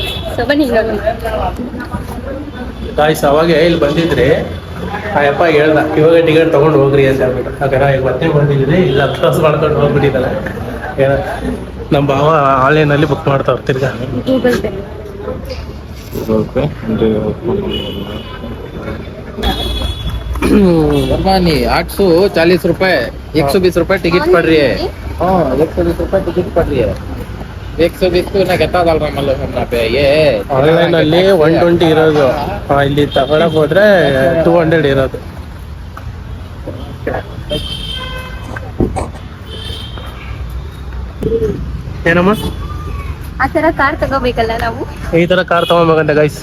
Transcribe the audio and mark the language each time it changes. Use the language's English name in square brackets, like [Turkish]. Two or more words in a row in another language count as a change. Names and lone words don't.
[Kannada] ಸೊ ಬನ್ನಿ ನೋಡೋಣ. ಗಾಯ್ಸ್, ಅವಾಗ ಇಲ್ಲಿ ಬಂದಿದ್ರಿ, ಆ ಯಪ್ಪ ಹೇಳ್ದ ಇವಾಗ ಟಿಕೆಟ್ ತಗೊಂಡು ಹೋಗ್ರಿ ಅಂತ ಹೇಳ್ಬಿಟ್ಟು. ಯಾಕಂದ್ರೆ ಈಗ ಮತ್ತೆ ಬಂದಿದ್ದೀರಿ, ಇಲ್ಲ ಕ್ರಾಸ್ ಮಾಡ್ಕೊಂಡು ಹೋಗ್ಬಿಟ್ಟಿದ್ದಾರೆ. ನಮ್ಮ ಭಾವ ಆನ್ಲೈನಲ್ಲಿ ಬುಕ್ ಮಾಡ್ತಾವ್ರು ತಿರ್ಗಾ. ಗೂಗಲ್ ಪೇ. [Hindi] नहीं 840 रुपए, 120 रुपए टिकट पड़ रही है. हाँ 120 रुपए टिकट पड़ रही है. 120 को ना कहता डाल रहा मतलब पे ये [Kannada] ಆನ್ಲೈನ್ ಅಲ್ಲಿ 120 ಇರೋದು, ಇಲ್ಲಿ ತಗೊಳಕ್ ಹೋದ್ರೆ 200 ಇರೋದು. ಏನಮ್ಮ ಆ ತರ ಕಾರ್ ತಗೋಬೇಕಲ್ಲ ನಾವು. ಈ ತರ ಕಾರ್ ತಗೊಬೇಕಂತ ಗೈಸ್.